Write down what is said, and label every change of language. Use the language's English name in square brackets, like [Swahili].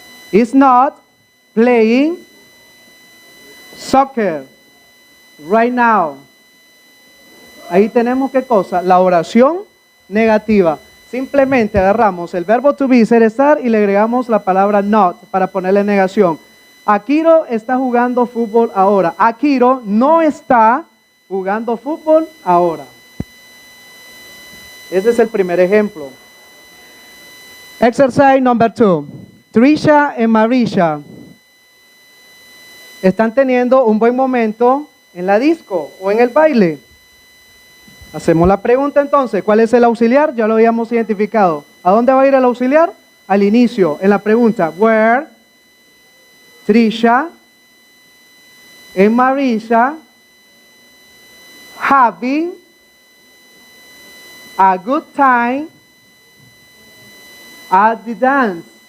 [English] Is not playing soccer right now. [Spanish] Ahí tenemos ¿qué cosa? La oración negativa. Simplemente agarramos el verbo to be, ser, estar, y le agregamos la palabra not para ponerle negación. Akiro está jugando fútbol ahora. Akiro no está jugando fútbol ahora. Ese es el primer ejemplo. [English] Exercise number 2. [Spanish] Trisha and Marisha están teniendo un buen momento en la disco o en el baile. Hacemos la pregunta entonces, ¿cuál es el auxiliar? Ya lo habíamos identificado. ¿A dónde va a ir el auxiliar? Al inicio, en la pregunta. [English] Where Trisha and Marisha having a good time at the dance.